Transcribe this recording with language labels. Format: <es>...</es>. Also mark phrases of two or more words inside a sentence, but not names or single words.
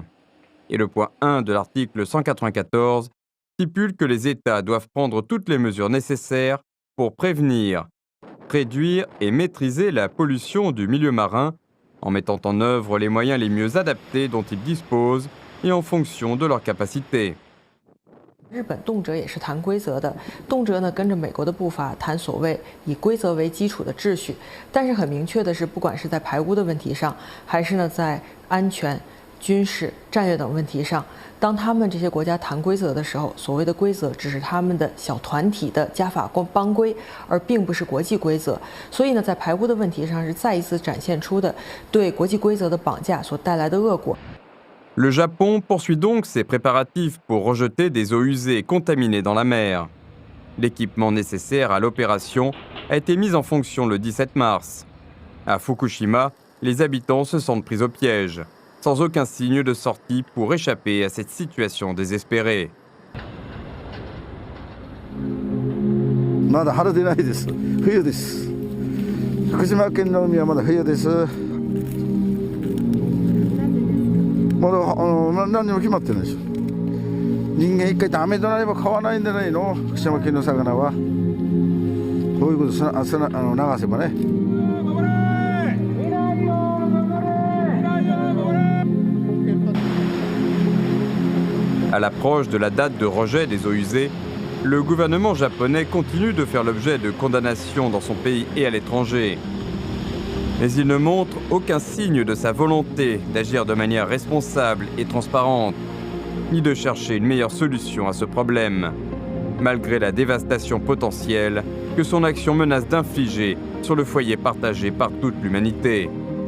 <fr>Et le point 1 de l'article 194 stipule que les États doivent prendre toutes les mesures nécessaires pour prévenir, réduire et maîtriser la pollution du milieu marin en mettant en œuvre les moyens les mieux adaptés dont ils disposent et en fonction de leurs capacités.</fr> <zh>日本动辄也是谈规则的，动辄呢跟着美国的步伐谈所谓以规则为基础的秩序。但是很明确的是，不管是在排污的问题上，还是呢在安全、军事、战略等问题上，当他们这些国家谈规则的时候，所谓的规则只是他们的小团体的家法帮规，而并不是国际规则。所以呢，在排污的问题上是再一次展现出的对国际规则的绑架所带来的恶果。</zh> <fr>Le Japon poursuit donc ses préparatifs pour rejeter des eaux usées et contaminées dans la mer. L'équipement nécessaire à l'opération a été mis en fonction le 17 mars. À Fukushima, les habitants se sentent pris au piège, sans aucun signe de sortie pour échapper à cette situation désespérée.</fr> <ja>まだ春でないです。冬です。福島県の海はまだ冬です。 まだ何にも決まってないでしょ。人間一回ダメとなれば買わないんじゃないの、福島県の魚は。こういうこと流せばね。</ja> <fr>À l'approche de la date de rejet des eaux usées, le gouvernement japonais continue de faire l'objet de condamnations dans son pays et à l'étranger. Mais il ne montre aucun signe de sa volonté d'agir de manière responsable et transparente, ni de chercher une meilleure solution à ce problème, malgré la dévastation potentielle que son action menace d'infliger sur le foyer partagé par toute l'humanité.</fr>